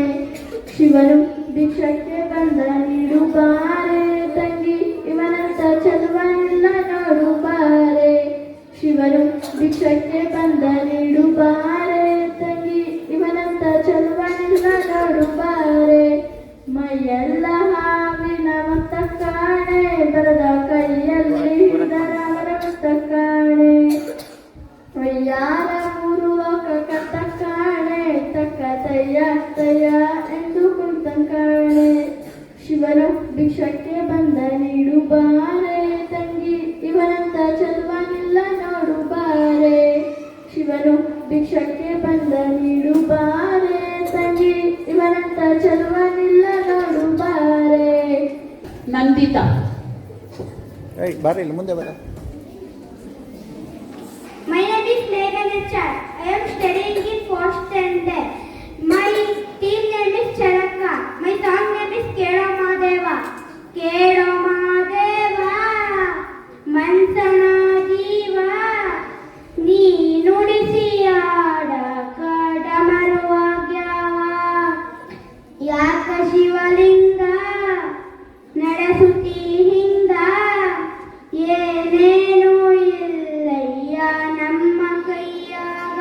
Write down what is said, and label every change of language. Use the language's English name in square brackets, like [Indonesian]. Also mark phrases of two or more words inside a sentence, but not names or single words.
[Kannada] ಶಿವನು ಭಿಕ್ಷಕ್ಕೆ ಬಂದ ನೀಡು ಬಾರೆ ತಂಗಿ, ಇವನಂತ ಚೆಲುವನಿಲ್ಲ ನೋಡು ಬಾರೆ. ಶಿವನು ಭಿಕ್ಷಕ್ಕೆ ಬಂದ ನೀಡು ಬಾರೆ ತಂಗಿ, ಇವನಂತ ಚೆಲುವನಿಲ್ಲ ನೋಡು ಬಾರೆ. ಮೈಯೆಲ್ಲ ಹಾವಿನ ಮತ್ತ ಕಾಣೆ, ಬರದ ಕೈಯಲ್ಲಿ ಹಿಡಿದರವರ ಮತ್ತ ಕಾಣೆ. ವಯ್ಯಾರ ಮೂರು ಲೋಕ ಕತ್ತ ಕಾಣೆ, ತಕ್ಕ ತಯ್ಯ ತಯ್ಯ ಎಂದು ಕುಂತ ಕಾಣೆ. ಶಿವನು ಭಿಕ್ಷಕ್ಕೆ ಬಂದ ನೀಡು ಬಾರೆ ತಂಗಿ, ಇವನಂತ ಚೆಲುವನಿಲ್ಲ ನೋಡು ಬಾರೆ. ಶಿವನು ಭಿಕ್ಷಕ್ಕೆ ಬಂದ ನೀಡು ಬಾರೆ ತಂಗಿ, ಇವನಂತ ಚೆಲುವನಿಲ್ಲ ನೋಡು ಬಾರೆ. ನಂದಿತಾ. ಬಾರಿ ಇಲ್ಲಿ ಮುಂದೆ ಬರ. [English] My name is Meghanachar. I am studying in 4th standard. My team name is Chanaka. My song name is Kelo Mahadeva. [Kannada] Kelo Mahadeva, ಮನ್ಸನ ಜೀವ, ನೀ ನುಡಿಸಿ ಆಡ ಕಡಮರುವಾಗ್ಯಾವ. ಯಾಕ ಶಿವಲಿಂಗ ನಡೆಸುತ್ತಿ ಹಿಂದ, ಏನೇನು ಇಲ್ಲಯ್ಯ ನಮ್ಮ ಕೈಯಾಗ.